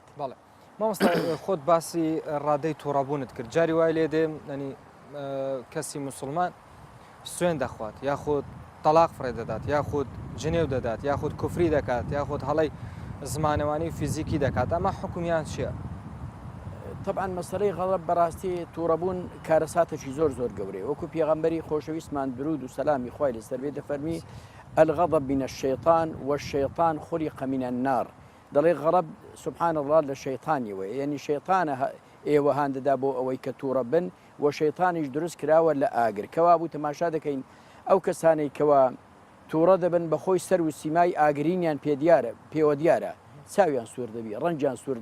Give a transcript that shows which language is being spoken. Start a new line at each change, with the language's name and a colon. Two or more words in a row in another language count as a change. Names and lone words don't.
Central Kurdish: بەڵێ مامۆستا خۆت باسی ڕادەی تووڕەبوونت کرد جاری وای لێ دێم ینی کەسی موسڵمان سوێن دەخوات یاخود تەلاق فڕێ دەدات یاخود جنێو دەدات یاخود کوفری دەکات یاخود هەڵەی زمانەوانی فیزیکی دەکات ئەمە حکومیان چییە؟ طبعا مەسەلەی غەڵەب بەڕاستی تووڕەبوون کارەساتێکی زۆر زۆر گەورەیە وەکو پێغەمبەری خۆشەویستمان درود و سەلامی خوای لەسەر بێ دەفەرمی
Arabic: الغضب من الشيطان والشيطان خلق من النار
Central Kurdish: دەڵێ غەڵەب سبحان الله لە شەیطانیەوە یعنی شەیطانە ئێوە هاندەدا بۆ ئەوەی کە تووڕە بن و شەیطانیش دروست کراوە لە ئاگر کەوا بوو تەماشا دەکەین ئەو کەسانەی کەوا تووڕە دەبن بەخۆی سەر و سیمای ئاگرینیان پێوە دیارە چاویان سوور دەبی ڕەنجیان سوور